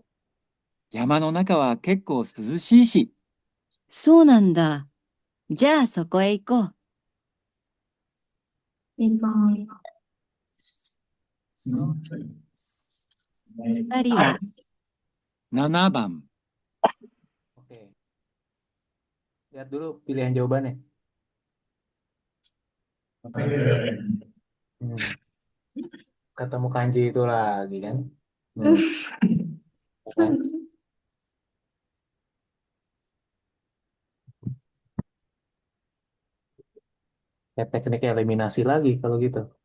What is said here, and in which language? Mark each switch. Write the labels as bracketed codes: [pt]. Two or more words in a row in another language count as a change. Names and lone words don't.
[ja] 山の中は結構涼しいし。そうなんだ。じゃあそこへ行こう。 Nipang. 二人は7番。 [id] Oke. Lihat dulu pilihan jawabannya. Hmm. Ketemu kanji itu lagi kan. Hmm. Kan? Kayak teknik eliminasi lagi kalau gitu.